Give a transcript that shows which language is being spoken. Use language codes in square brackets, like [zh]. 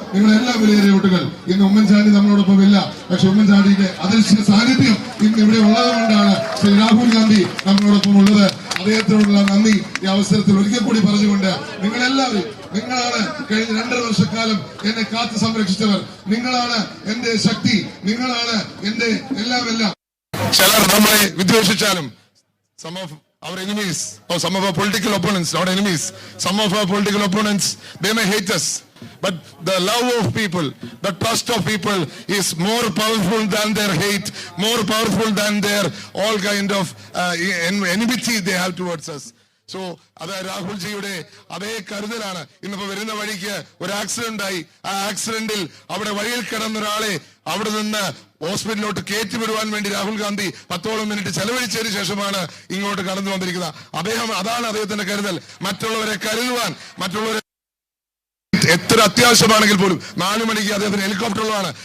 [ml] നിങ്ങളുടെ എല്ലാ വിലയേറിയ വോട്ടുകൾ. ഇന്ന് ഉമ്മൻചാണ്ടി നമ്മളോടൊപ്പം ഇല്ല, പക്ഷെ ഉമ്മൻചാണ്ടിയുടെ അദൃശ്യ സാന്നിധ്യം ഇന്ന് ഇവിടെ ഉള്ളത് കൊണ്ടാണ് ശ്രീ രാഹുൽ ഗാന്ധി നമ്മളോടൊപ്പം ഉള്ളത്. അദ്ദേഹത്തിനോടുള്ള നന്ദി ഈ അവസരത്തിൽ ഒരിക്കൽ കൂടി പറഞ്ഞുകൊണ്ട്, നിങ്ങളെല്ലാവരും, നിങ്ങളാണ് കഴിഞ്ഞ 2.5 വർഷക്കാലം എന്നെ കാത്തു സംരക്ഷിച്ചവർ. നിങ്ങളാണ് എന്റെ ശക്തി, നിങ്ങളാണ് എന്റെ എല്ലാം. ചിലർ നമ്മളെ വിദ്വേഷിച്ചാലും [en] some of our enemies or some of our political opponents, not enemies, some of our political opponents, they may hate us, but the love of people, the trust of people is more powerful than their hate, more powerful than their all kind of enmity they have towards us. [ml] So അത് രാഹുൽജിയുടെ അതേ കരുതലാണ്. ഇന്നിപ്പോ വരുന്ന വഴിക്ക് ഒരു accident ആയി. ആ ആക്സിഡന്റിൽ അവിടെ വഴിയിൽ കിടന്ന ഒരാളെ അവിടെ നിന്ന് ഹോസ്പിറ്റലിലോട്ട് കയറ്റിവിടുവാൻ വേണ്ടി രാഹുൽ ഗാന്ധി 10ഓളം മിനിറ്റ് ചെലവഴിച്ചതിന് ശേഷമാണ് ഇങ്ങോട്ട് കടന്നു വന്നിരിക്കുന്നത്. അതാണ് അദ്ദേഹത്തിന്റെ കരുതൽ. മറ്റുള്ളവരെ കരുതുവാൻ, മറ്റുള്ളവരെ എത്ര അത്യാവശ്യമാണെങ്കിൽ പോലും 4 മണിക്ക് അദ്ദേഹത്തിന് ഹെലികോപ്റ്ററുകളാണ്.